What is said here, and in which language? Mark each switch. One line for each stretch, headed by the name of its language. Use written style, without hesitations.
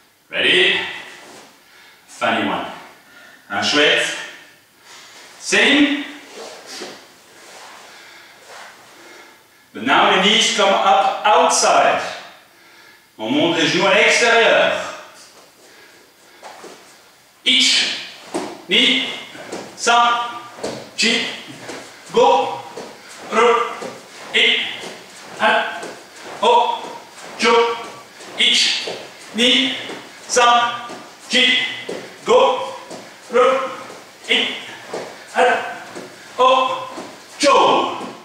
English: Ready? Funny one.
French: Un chouette.
English: Same. But now the knees come up outside.
French: On monte les genoux à l'extérieur. Each, knee, some, chi, go, ro, it, up, oh, cho, each, knee, some, chi, go, ro, it, up, oh, cho.